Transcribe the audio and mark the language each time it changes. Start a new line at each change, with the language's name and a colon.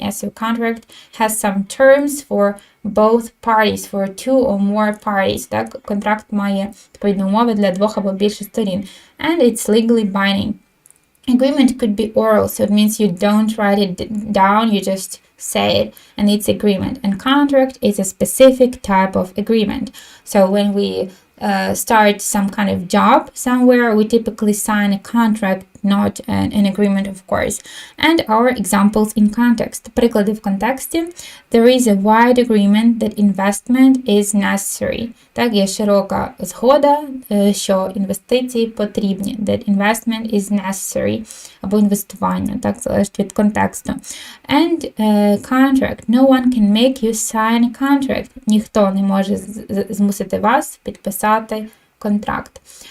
English: Yes, so contract has some terms for both parties, for two or more parties.
Ukrainian: Так, контракт має відповідні умови для двох або більше сторін.
English: And it's legally binding. Agreement could be oral, so it means you don't write it down, you just say it, and it's agreement. And contract is a specific type of agreement. So when we start some kind of job somewhere, we typically sign a contract, not an agreement, of course. And our examples in context.
Ukrainian: Приклади в контексті.
English: There is a wide agreement that investment is necessary.
Ukrainian: Так, є широка згода, що інвестиції потрібні.
English: That investment is necessary.
Ukrainian: Або інвестування, так, залежить від контексту.
English: And contract. No one can make you sign a contract.
Ukrainian: Ніхто не може змусити вас підписати контракт.